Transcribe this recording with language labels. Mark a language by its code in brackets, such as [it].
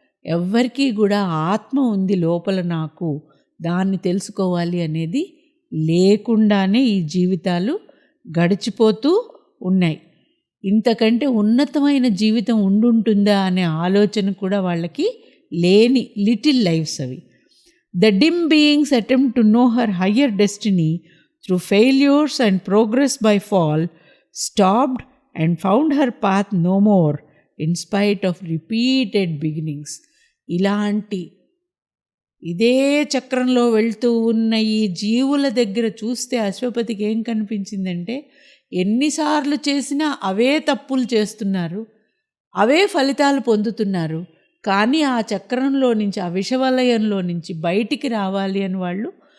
[te] ఎవ్వరికీ కూడా ఆత్మ ఉంది లోపల, నాకు దాన్ని తెలుసుకోవాలి అనేది లేకుండానే ఈ జీవితాలు గడిచిపోతూ ఉన్నాయి. ఇంతకంటే ఉన్నతమైన జీవితం ఉండుంటుందా అనే ఆలోచన కూడా వాళ్ళకి లేని లిటిల్ లైఫ్స్ అవి. [en] The dim beings attempt to know her higher destiny through failures and progress by fall, stopped and found her path no more in spite of repeated beginnings. [te] ఇలాంటి ఇదే చక్రంలో వెళ్తూ ఉన్న ఈ జీవుల దగ్గర చూస్తే అశ్వపతికి ఏం కనిపించిందంటే, ఎన్నిసార్లు చేసినా అవే తప్పులు చేస్తున్నారు, అవే ఫలితాలు పొందుతున్నారు, కానీ ఆ చక్రంలో నుంచి, ఆ విషవలయంలో నుంచి బయటికి రావాలి అని వాళ్ళు